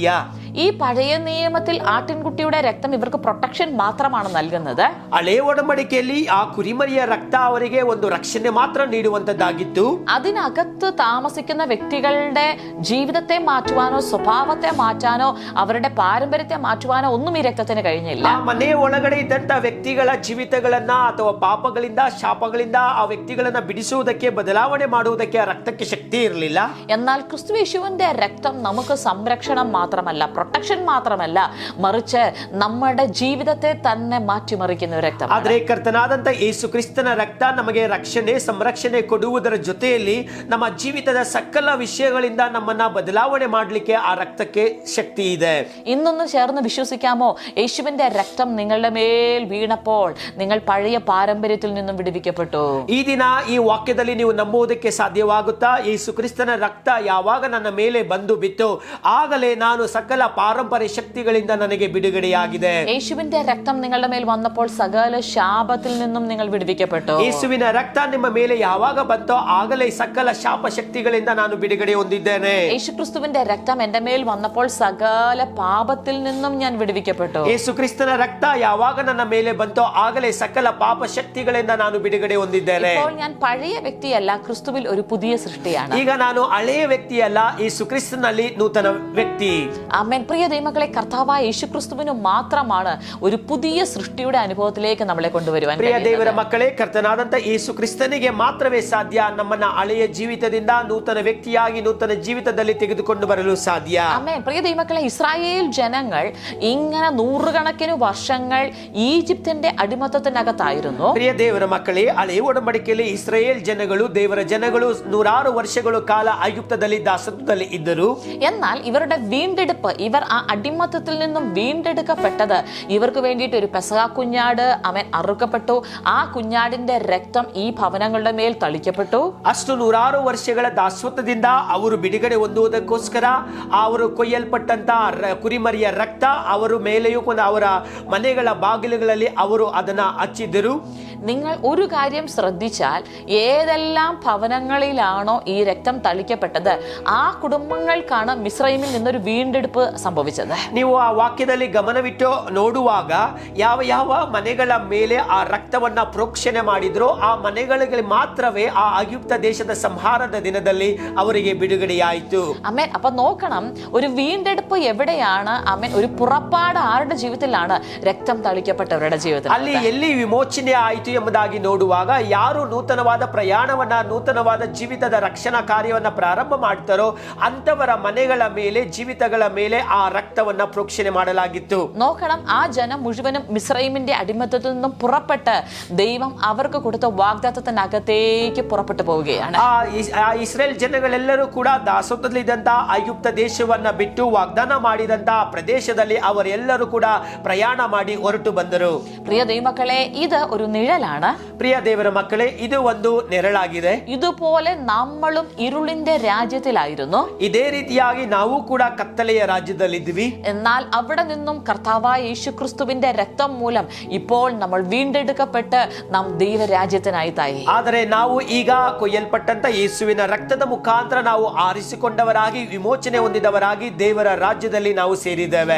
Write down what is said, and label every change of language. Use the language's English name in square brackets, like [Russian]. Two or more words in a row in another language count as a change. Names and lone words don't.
[Malayalam] ഈ പഴയ നിയമത്തിൽ ആട്ടിൻകുട്ടിയുടെ രക്തം ഇവർക്ക് പ്രൊട്ടക്ഷൻ മാത്രമാണ് നൽകുന്നത്. [Kannada] ಹಳೆ ಒಡಂಬಡಿಕೆಯಲ್ಲಿ ಆ ಕುರಿಮರಿಯ ರಕ್ತ ಅವರಿಗೆ ಒಂದು ರಕ್ಷಣೆ ಮಾತ್ರ ನೀಡುವಂತದ್ದಾಗಿತ್ತು. [Malayalam] അതിനകത്ത് താമസിക്കുന്ന വ്യക്തികളുടെ ജീവിതത്തെ മാറ്റുവാനോ സ്വഭാവത്തെ മാറ്റാനോ അവരുടെ പാരമ്പര്യത്തെ മാറ്റുവാനോ ഒന്നും ഈ രക്തത്തിന് കഴിഞ്ഞില്ല. [Kannada] ಆ ಮನೆಯ ಒಳಗಡೆ ಇದ್ದಂತ ವ್ಯಕ್ತಿಗಳ ಜೀವಿತಗಳನ್ನ ಅಥವಾ ಪಾಪಗಳಿಂದ ಶಾಪಗಳಿಂದ ಆ ವ್ಯಕ್ತಿಗಳನ್ನ ಬಿಡಿಸುವುದಕ್ಕೆ ಬದಲಾವಣೆ ಮಾಡುವುದಕ್ಕೆ ಆ രക്തಕ್ಕೆ ಶಕ್ತಿ ಇರಲಿಲ್ಲ. [Malayalam] എന്നാൽ ക്രിസ്തുയേശുവിന്റെ രക്തം നമുക്ക് സംരക്ഷണം മാത്രമല്ല, പ്രൊട്ടക്ഷൻ മാത്രമല്ല, മറിച്ച് നമ്മുടെ ജീവിതത്തെ തന്നെ മാറ്റിമറിക്കുന്ന ഒരു രക്തം. [Kannada] ಆದ್ರೆ ಕರ್ತನಾದಂತ ಯೇಸು ಕ್ರಿಸ್ತನ ರಕ್ತ ನಮಗೆ ರಕ್ಷಣೆ ಸಂರಕ್ಷಣೆ ಕೊಡುವುದರ ಜೊತೆಯಲ್ಲಿ ನಮ್ಮ ಜೀವಿತದ ಸಕಲ ವಿಷಯಗಳಿಂದ ನಮ್ಮನ್ನ ಬದಲಾವಣೆ ಮಾಡಲಿಕ್ಕೆ ಆ ರಕ್ತಕ್ಕೆ ಶಕ್ತಿ ಇದೆ. [Malayalam] ഇന്നൊന്ന് ചേർന്ന് വിശ്വസിക്കാമോ? യേശുവിന്റെ രക്തം നിങ്ങളുടെ മേൽ വീണപ്പോൾ നിങ്ങൾ പഴയ പാരമ്പര്യത്തിൽ നിന്നും വിടുവിക്കപ്പെട്ടു. [Kannada] ಈ ದಿನ ಈ ವಾಕ್ಯದಲ್ಲಿ ನೀವು ನಂಬುವುದಕ್ಕೆ ಸಾಧ್ಯವಾಗುತ್ತಾ? ಯೇಸು ಕ್ರಿಸ್ತನ ರಕ್ತ ಯಾವಾಗ ನನ್ನ ಮೇಲೆ ಬಂದು ಬಿತ್ತು, ಆಗಲೇ ನಾನು ಸಕಲ ಪಾರಂಪರ್ಯ ಶಕ್ತಿಗಳಿಂದ ನನಗೆ ಬಿಡುಗಡೆಯಾಗಿದೆ. [Malayalam] യേശുവിന്റെ രക്തം നിങ്ങളുടെ മേൽ വന്നപ്പോൾ സകല ശാപത്തിൽ നിന്നും നിങ്ങൾ വിടുവിക്കപ്പെട്ടു. [Kannada] ಯೇಸುವಿನ ರಕ್ತ ನಿಮ್ಮ ಮೇಲೆ ಯಾವಾಗ ಬಂತೋ ಆಗಲೇ ಸಕಲ ಶಾಪ ಶಕ್ತಿಗಳಿಂದ ನಾನು ಬಿಡುಗಡೆ ಹೊಂದಿದ್ದೇನೆ. [Malayalam] യേശുക്രിസ്തുവിന്റെ രക്തം എന്റെ മേൽ വന്നപ്പോൾ സകല പാപത്തിൽ നിന്നും ഞാൻ വിടുവിക്കപ്പെട്ടു. [Kannada] ಯೇಸು ಕ್ರಿಸ್ತನ ರಕ್ತ ಯಾವಾಗ ನನ್ನ ಮೇಲೆ ಬಂತೋ ಆಗಲೇ ಸಕಲ ಪಾಪ ಶಕ್ತಿಗಳಿಂದ ನಾನು ಬಿಡುಗಡೆ ಹೊಂದಿದ್ದೇನೆ. [Malayalam] ഇപ്പോൾ ഞാൻ പഴയ വ്യക്തിയല്ല, ക്രിസ്തുവിൽ ഒരു പുതിയ സൃഷ്ടിയാണ്. [Kannada] ಈಗ ನಾನು ಹಳೆಯ ವ್ಯಕ್ತಿಯಲ್ಲ, ಯೇಸು ಕ್ರಿಸ್ತನಲ್ಲಿ ನೂತನ ವ್ಯಕ್ತಿ. [Malayalam] ആമേൻ. പ്രിയ ദൈവമക്കളെ, കർത്താവായ യേശുക്രിസ്തുവിന് മാത്രമാണ് ഒരു പുതിയ സൃഷ്ടിയുടെ അനുഭവത്തിലേക്ക് നമ്മളെ കൊണ്ടുവരുവാൻ [Kannada] ಪ್ರಿಯ [Malayalam] കഴിയുന്നത്. [Kannada] ದೇವರ ಮಕ್ಕಳೇ, ಕರ್ತನಾದಂತ ಯೇಸು ಕ್ರಿಸ್ತನಿಗೆ ಮಾತ್ರವೇ ಸಾಧ್ಯ ನಮ್ಮನ್ನ ಹಳೆಯ ಜೀವಿತದಿಂದ ನೂತನ ವ್ಯಕ್ತಿಯಾಗಿ ನೂತನ ಜೀವಿತದಲ್ಲಿ ತೆಗೆದುಕೊಂಡು ಬರಲು ಸಾಧ್ಯ. [Malayalam] ആമേൻ. പ്രിയ ദൈവമക്കളെ, ഇസ്രായേൽ ജനങ്ങൾ ഇങ്ങനെ നൂറുകണക്കിന് വർഷങ്ങൾ ഈജിപ്തിന്റെ അടിമത്തത്തിനകത്തായിരുന്നു. [Kannada] ಪ್ರಿಯ ದೇವರ ಮಕ್ಕಳೇ, ಹಳೆಯ ಒಡಂಬಡಿಕೆಯಲ್ಲಿ ಇಸ್ರಾಯೇಲ್ ಜನಗಳು ದೇವರ ಜನಗಳು 100 ವರ್ಷಗಳು ಕಾಲ ಐಗುಪ್ತದಲ್ಲಿ ದಾಸತ್ವದಲ್ಲಿ ಇದ್ದರು. [Malayalam] എന്നാൽ ഇവരുടെ വീണ്ടെടുപ്പ്, ഇവർ ആ അടിമത്തത്തിൽ നിന്നും വീണ്ടെടുക്കപ്പെട്ടത് ഇവർക്ക് വേണ്ടിയിട്ട് ഒരു പെസഹ കുഞ്ഞാട് അവൻ അറുക്കപ്പെട്ടു. ആ കുഞ്ഞാടിന്റെ രക്തം ഈ ഭവനങ്ങളുടെ മേൽ തളിക്കപ്പെട്ടു. [Kannada] ಅಷ್ಟು 100 ವರ್ಷಗಳ ದಾಸತ್ವದಿಂದ ಅವರು ಬಿಡುಗಡೆ ಹೊಂದುವುದಕ್ಕೋಸ್ಕರ ಅವರು ಕೊಯ್ಯಲ್ಪಟ್ಟಂತ ಕುರಿಮರಿಯ ರಕ್ತ ಅವರ ಮೇಲೆಯೂ ಅವರ ಮನೆಗಳ ಬಾಗಿಲುಗಳಲ್ಲಿ ಅವರು ಅದನ್ನ ಹಚ್ಚಿದ್ದರು. [Malayalam] നിങ്ങൾ ഒരു കാര്യം ശ്രദ്ധിച്ചാൽ, ഏതെല്ലാം ഭവനങ്ങളിലാണോ ഈ രക്തം തളിക്കപ്പെട്ടത്, ആ കുടുംബങ്ങൾക്കാണ് മിസ്രൈമിൽ നിന്നൊരു വീണ്ടെടുപ്പ് സംഭവിച്ചത്. [Kannada] ನೀವು ಆ ವಾಕ್ಯದಲ್ಲಿ ಗಮನವಿಟ್ಟು ನೋಡುವಾಗ ಯಾವ ಯಾವ ಮನೆಗಳ ಮೇಲೆ ಆ ರಕ್ತವನ್ನ ಪ್ರೋಕ್ಷಣೆ ಮಾಡಿದ್ರು ಆ ಮನೆಗಳಿಗೆ ಮಾತ್ರವೇ ಆ ಐಗುಪ್ತ ದೇಶದ ಸಂಹಾರದ ದಿನದಲ್ಲಿ ಅವರಿಗೆ ಬಿಡುಗಡೆಯಾಯಿತು. [Malayalam] അമേൻ. അപ്പൊ നോക്കണം, ഒരു വീണ്ടെടുപ്പ് എവിടെയാണ്? അമേൻ. ഒരു പുറപ്പാട് ആരുടെ ജീവിതത്തിലാണ്? രക്തം തളിക്കപ്പെട്ടവരുടെ ജീവിതത്തിൽ. [Kannada] ಅಲ್ಲಿ ಎಲ್ಲಿ ವಿಮೋಚನೆ ಆಯಿತು ಎಂಬುದಾಗಿ ನೋಡುವಾಗ, ಯಾರು ನೂತನವಾದ ಪ್ರಯಾಣವನ್ನ ನೂತನವಾದ ಜೀವಿತದ ರಕ್ಷಣಾ ಕಾರ್ಯವನ್ನ ಪ್ರಾರಂಭ ಮಾಡ್ತಾರೋ ಅಂತವರ ಮನೆಗಳ ಮೇಲೆ ಜೀವಿತಗಳ ಮೇಲೆ ಆ ರಕ್ತವನ್ನ ಪ್ರೋಕ್ಷಣೆ ಮಾಡಲಾಗಿತ್ತು. [Malayalam] നോക്കണം, ആ ജനം മുഴുവനും മിസ്രൈമിന്റെ അടിമത്തത്തിൽ നിന്നും പുറപ്പെട്ട് ദൈവം അവർക്ക് കൊടുത്ത വാഗ്ദത്തത്തിനകത്തേക്ക് പുറപ്പെട്ടു പോവുകയാണ്. [Kannada] ಆ ಇಸ್ರೇಲ್ ಜನಗಳೆಲ್ಲರೂ ಕೂಡ ದಾಸತ್ವದಲ್ಲಿದ್ದಂತ ಐಗುಪ್ತ ದೇಶವನ್ನ ಬಿಟ್ಟು ವಾಗ್ದಾನ ಮಾಡಿದಂತ ಪ್ರದೇಶದಲ್ಲಿ ಅವರೆಲ್ಲರೂ ಕೂಡ ಪ್ರಯಾಣ ಮಾಡಿ ಹೊರಟು ಬಂದರು. [Malayalam] പ്രിയ ദൈവമക്കളെ, ഇത് ഒരു നിഴലാണ്. [Kannada] ಪ್ರಿಯ ದೇವರ ಮಕ್ಕಳೇ, ಇದು ಒಂದು ನೆರಳಾಗಿದೆ. [Malayalam] ഇതുപോലെ നമ്മളും ഇരുളിന്റെ രാജ്യത്തിലായിരുന്നു. [Kannada] ಇದೇ ರೀತಿಯಾಗಿ ನಾವು ಕೂಡ ಕತ್ತಲೆಯ ರಾಜ್ಯದಲ್ಲಿದ್ವಿ. [Malayalam] എന്നാൽ അവിടെ നിന്നും കർത്താവായ യേശുക്രിസ്തുവിന്റെ രക്തം മൂലം ഇപ്പോൾ നമ്മൾ വീണ്ടെടുക്കപ്പെട്ട് നാം ദൈവരാജ്യത്തിനായി തായി. [Kannada] ಆದರೆ ನಾವು ಈಗ ಕೊಯ್ಯಲ್ಪಟ್ಟಂತ ಯೇಸುವಿನ ರಕ್ತದ ಮುಖಾಂತರ ನಾವು ಆರಿಸಿಕೊಂಡವರಾಗಿ ವಿಮೋಚನೆ ಹೊಂದಿದವರಾಗಿ ದೇವರ ರಾಜ್ಯದಲ್ಲಿ ನಾವು ಸೇರಿದ್ದೇವೆ.